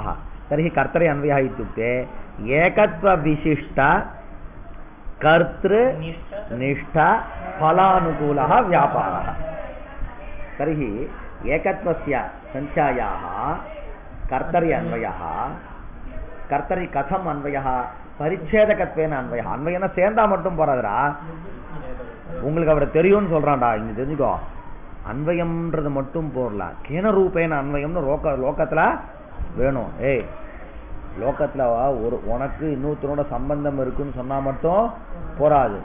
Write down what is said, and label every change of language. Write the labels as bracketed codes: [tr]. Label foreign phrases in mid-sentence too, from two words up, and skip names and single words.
[sa] तर्हि कर्तरि अन्वयः इत्युक्ते एकत्वविशिष्ट कर्तृनिष्ठ फलानुकूलः व्यापारः. तर्हि एकत्वस्य संख्यायाः कर्तरि अन्वयः. कर्तरि कथम् अन्वयः? परिच्छेदकत्वेन अन्वयः. [ta] अन्वयना சேர்ந்தா மட்டும் போறாதுடா. உங்களுக்கு அவரை தெரியும்னு சொல்றான்டா. இங்க தெரிஞ்சுக்கோ, அன்வயம்ன்றது மட்டும் போடல, [sa] केन रूपेण [ta] அன்வயம்னு லோகத்துல வேணும். ஏய், லோகத்துல உனக்கு இன்னொருத்தனோட சம்பந்தம் இருக்குன்னு சொன்னா மட்டும் போராது.